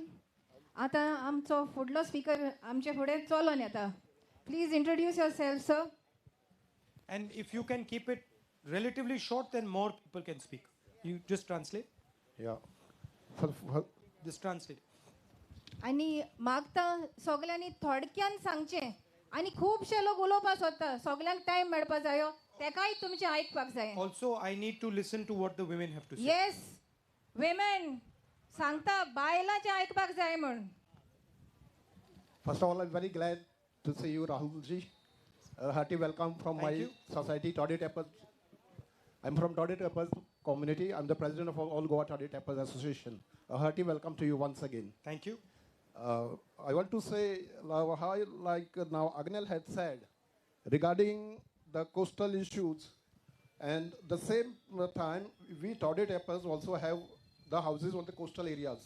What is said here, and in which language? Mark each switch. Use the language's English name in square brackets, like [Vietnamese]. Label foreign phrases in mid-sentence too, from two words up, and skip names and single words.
[Konkani] आता आमचो फुडलो स्पीकर आमचे फुडें चलोन येता. [English] Please introduce your self sir. And if you can keep it relatively short, then more people can speak. You just translate. या Just translate. [Konkani] आणि मागता सगळ्यांनी थोडक्यान सांगचें आणि खुबशे लोक उलोवपा सोदता सगळ्यांक टायम मेळपा जायो तेकाय तुमचें आयकपाक जाय. [English] Also, I need to listen to what the women have to say. yes women [Konkani] सांगता बायलांचें आयकपाक जाय म्हण. [English] First of all, I'm very glad to see you, Rahulji. A hearty welcome from Thank my you. society, Toddy Tappers. I'm from Toddy Tappers community. I'm the president of all Goa Toddy Tappers Association. A hearty welcome to you once again. Thank you. I want to say how, like now Agnel had said, regarding the coastal issues, and the same time we Toddy Tappers also have the houses on the coastal areas.